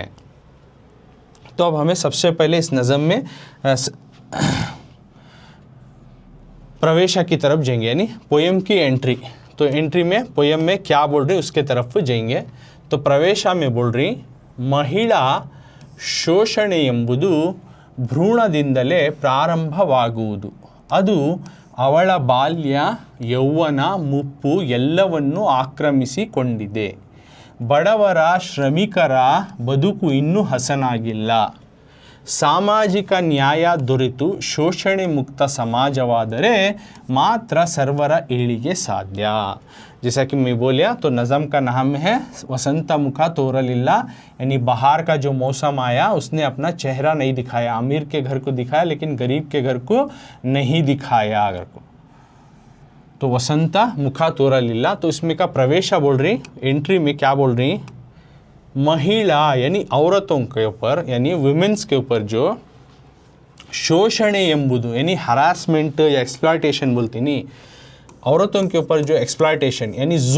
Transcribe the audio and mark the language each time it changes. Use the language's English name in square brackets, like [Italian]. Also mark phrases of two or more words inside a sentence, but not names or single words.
[Hindi] तो अब हमें सबसे पहले इस नज़म में प्रवेशा की तरफ जाएंगे, यानी पोएम की एंट्री। तो एंट्री में पोएम में क्या बोल रही उसके तरफ जाएंगे। तो प्रवेशा में बोल रही, [Kannada] महिला ಶೋಷಣೆ ಎಂಬುದು ಭ್ರೂಣದಿಂದಲೇ ಪ್ರಾರಂಭವಾಗುವುದು. ಅದು ಅವಳ ಬಾಲ್ಯ, ಯೌವನ, ಮುಪ್ಪು ಎಲ್ಲವನ್ನೂ ಆಕ್ರಮಿಸಿಕೊಂಡಿದೆ. ಬಡವರ ಶ್ರಮಿಕರ ಬದುಕು ಇನ್ನೂ ಹಸನಾಗಿಲ್ಲ. ಸಾಮಾಜಿಕ ನ್ಯಾಯ ದೊರೆತು ಶೋಷಣೆ ಮುಕ್ತ ಸಮಾಜವಾದರೆ ಮಾತ್ರ ಸರ್ವರ ಏಳಿಗೆ ಸಾಧ್ಯ. [Hindi] जैसा कि मैं बोलिया, तो नज़म का नाम है वसंत मुखा तोरलिल्ला, यानी बाहर का जो मौसम आया उसने अपना चेहरा नहीं दिखाया, अमीर के घर को दिखाया लेकिन गरीब के घर को नहीं दिखाया अगर को। तो वसंत मुखा तोरलिल्ला, तो इसमें का प्रवेशा बोल रही, एंट्री में क्या बोल रही, महिला यानी औरतों के ऊपर, यानी वुमेन्स के ऊपर जो [Kannada] ಶೋಷಣೆ ಎಂಬುದು [Hindi] यानी हरासमेंट या एक्सप्लॉयटेशन बोलती नहीं, औरतों के ऊपर जो एक्सप्लॉयटेशन यानी